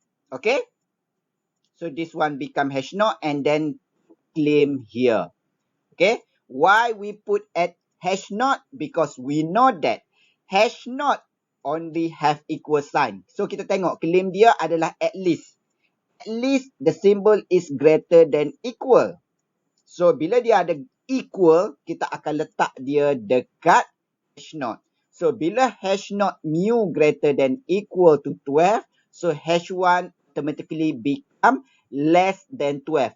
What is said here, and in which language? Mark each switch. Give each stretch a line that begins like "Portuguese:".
English: Okay, so this one become hash not and then claim here. Okay, why we put at hash not? Because we know that hash not only have equal sign.
Malay: So kita tengok claim dia adalah at least.
English: At least the symbol is greater than equal.
Malay: So bila dia ada equal, kita akan letak dia dekat hash not. So bila
English: hash not mu greater than equal to 12, so hash1 automatically become less than 12.